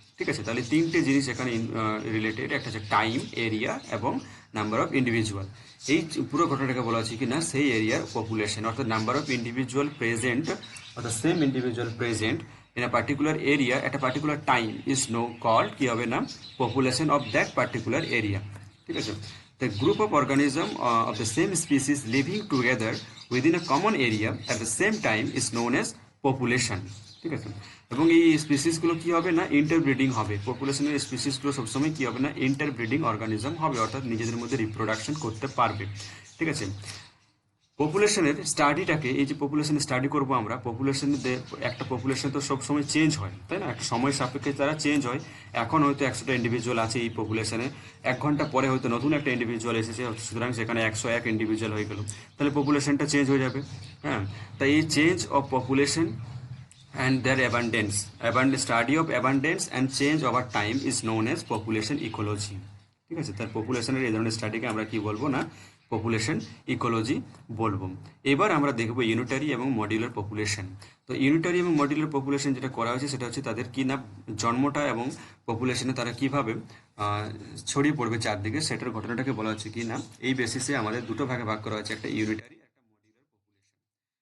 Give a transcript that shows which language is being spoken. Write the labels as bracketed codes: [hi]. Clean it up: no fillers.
[bn] ঠিক আছে, তাহলে তিনটে জিনিস এখানে রিলেটেড, একটা হচ্ছে টাইম, এরিয়া এবং নাম্বার অফ ইন্ডিভিজুয়াল। এই পুরো ঘটনাটাকে বলা হচ্ছে কি না সেই এরিয়ার পপুলেশন, অর্থাৎ নাম্বার অফ ইন্ডিভিজুয়াল প্রেজেন্ট, অর্থাৎ same individual present in a particular area [en] at a particular time is called [bn] কি হবে না, population of that particular area. ঠিক আছে, [en] the group of organism of the same species living together within a common area at the same time is known as population। [bn] ঠিক আছে, এবং এই স্পিসিসগুলো কি হবে না, ইন্টারব্রিডিং হবে। পপুলেশনের স্পিসিসগুলো সবসময় কি হবে না, ইন্টারব্রিডিং অর্গানিজম হবে, অর্থাৎ নিজেদের মধ্যে রিপ্রোডাকশন করতে পারবে। ঠিক আছে, পপুলেশনের স্টাডিটাকে, এই যে পপুলেশন স্টাডি করব আমরা, একটা পপুলেশন তো সবসময় চেঞ্জ হয়, তাই না, একটা সময় সাপেক্ষে তারা চেঞ্জ হয়। এখন হয়তো 100টা ইন্ডিভিজুয়াল আছে এই পপুলেশনে, 1 ঘন্টা পরে হয়তো নতুন একটা ইন্ডিভিজুয়াল এসেছে, সুতরাং সেখানে 101 ইন্ডিভিজুয়াল হয়ে গেল, তাহলে পপুলেশনটা চেঞ্জ হয়ে যাবে। হ্যাঁ, তাই এই [en] Change of population and their study of abundance and change over time is known as population ecology। [bn] ঠিক আছে, তার পপুলেশনের এই ধরনের স্টাডিকে আমরা কি বলবো না, পপুলেশন ইকোলজি বলবো। এবার আমরা দেখব ইউনিটারি এবং মডিউলার পপুলেশন। তো ইউনিটারি এবং মডিউলার পপুলেশন যেটা করা হয়েছে সেটা হচ্ছে তাদের কি না, জন্মটা এবং পপুলেশনে তারা কিভাবে ছড়িয়ে পড়বে চারদিকে, সেটার ঘটনাটাকে বলা হচ্ছে কি না, এই বেসিসে আমাদের দুটো ভাগে ভাগ করা হয়েছে, একটা ইউনিটারি, একটা মডিউলার পপুলেশন।